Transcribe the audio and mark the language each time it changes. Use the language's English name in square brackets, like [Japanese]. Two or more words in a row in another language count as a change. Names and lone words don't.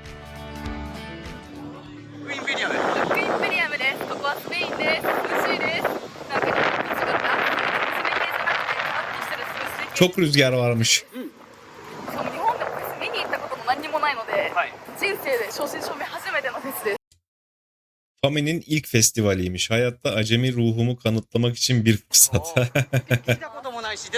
[Japanese] ロックインペリアムクイーンペリアムです。ここはスペインです。涼しいです。なんか違った。冷系じゃなくてカラッとしてる涼しい系。 [Turkish] Çok rüzgar varmış. [Japanese] しかも日本でもフェス見に行ったことも何にもないので、はい人生で正真正銘初めてのフェスです。 [Turkish] Fami'nin ilk festivaliymiş. Hayatta acemi ruhumu kanıtlamak için bir fırsat. [Japanese] 聞いたこともない